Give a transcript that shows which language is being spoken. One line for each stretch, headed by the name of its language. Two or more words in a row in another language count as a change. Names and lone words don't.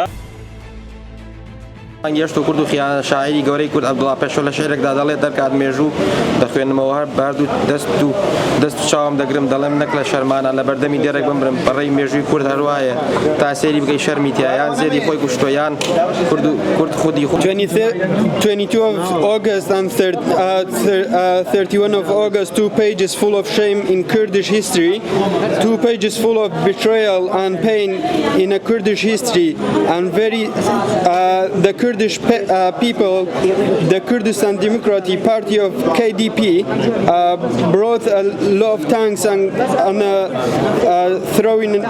Central Kurdish: گەشت و کورد و شاعری گەورەی کورد عەبدوڵڵا پەشۆ لە شعرێکدا دەڵێت دەرکات مێژوو دەخوێنمەوە هەر بەردوو دەست و چاوم دەگرم دەڵێم نەک لە شەرمانە لە بەردەمی دێرێک بمرم بەڕێی مێژووی کورد هەروایە تا سێری بگەی شەرمی تایان زێری خۆی کوشتۆیان کورد خودی خۆ
English: 22 of August and 31 of August, 2 pages full of shame in Kurdish history, 2 pages full of betrayal and pain in a Kurdish history, and the Kurdish people, the Kurdistan Democratic Party of KDP, brought a lot of tanks and throwing an